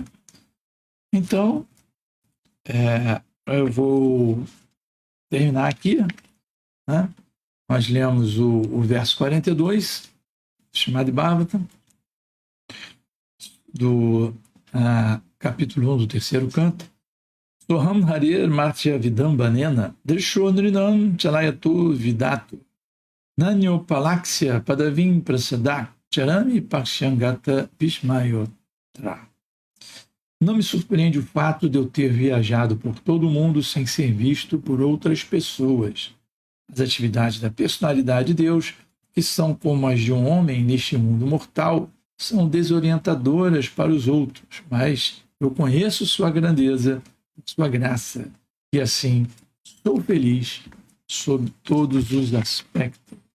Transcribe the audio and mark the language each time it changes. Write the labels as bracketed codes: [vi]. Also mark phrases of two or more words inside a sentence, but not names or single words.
[pt] Então, eu vou terminar aqui. Né? Nós lemos o verso 42, Srimad Bhagavatam, do capítulo 1 do terceiro canto. [sa] Soham Harir Martya Vidambanena Drishonrinam Chalayatu Vidato Nanyo Palaksya Padavim Prasadak Charami Pakshyangata Bhishmayotra. [pt] Não me surpreende o fato de eu ter viajado por todo o mundo sem ser visto por outras pessoas. As atividades da personalidade de Deus, que são como as de um homem neste mundo mortal, são desorientadoras para os outros, mas eu conheço sua grandeza, sua graça, e assim sou feliz sob todos os aspectos.